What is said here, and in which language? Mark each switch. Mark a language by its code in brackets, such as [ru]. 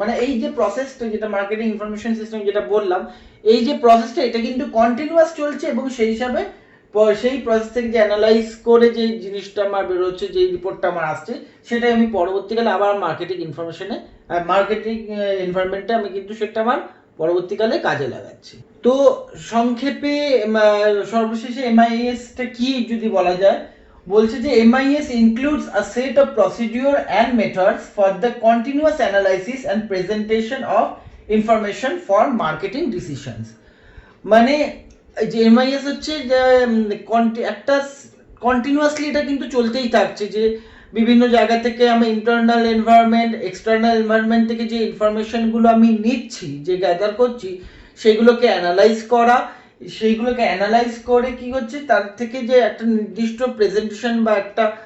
[bn] মানে এই যে প্রসেসটা যেটা মার্কেটিং ইনফরমেশন সিস্টেম যেটা বললাম, এই যে প্রসেসটা এটা কিন্তু কন্টিনিউয়াস চলছে, এবং সেই হিসাবে সেই প্রসেস থেকে যে অ্যানালাইজ করে যে জিনিসটা আমার বেরোচ্ছে, যে রিপোর্টটা আমার আসছে, সেটাই আমি পরবর্তীকালে আবার মার্কেটিং ইনফরমেশনে মার্কেটিং এনভায়রনমেন্টে আমি কিন্তু সেটা আমার পরবর্তীকালে কাজে লাগাচ্ছি। তো সংক্ষেপে সর্বশেষে এমআইএস টা কি যদি বলা যায়, বলছে যে [en] MIS includes a set of procedure and methods for the continuous analysis and presentation of information for marketing decisions। [bn] মানে যে MIS হচ্ছে যে একটা কন্টিনিউয়াসলি এটা কিন্তু চলতেই থাকছে, যে বিভিন্ন জায়গা থেকে আমি ইন্টারনাল এনভায়রনমেন্ট, এক্সটার্নাল এনভায়রনমেন্ট থেকে যে ইনফরমেশনগুলো আমি নিচ্ছি, যে গ্যাদার করছি, সেগুলোকে অ্যানালাইজ করা, সেইগুলোকে অ্যানালাইজ করে কি হচ্ছে তার থেকে যে একটা নির্দিষ্ট প্রেজেন্টেশন বা একটা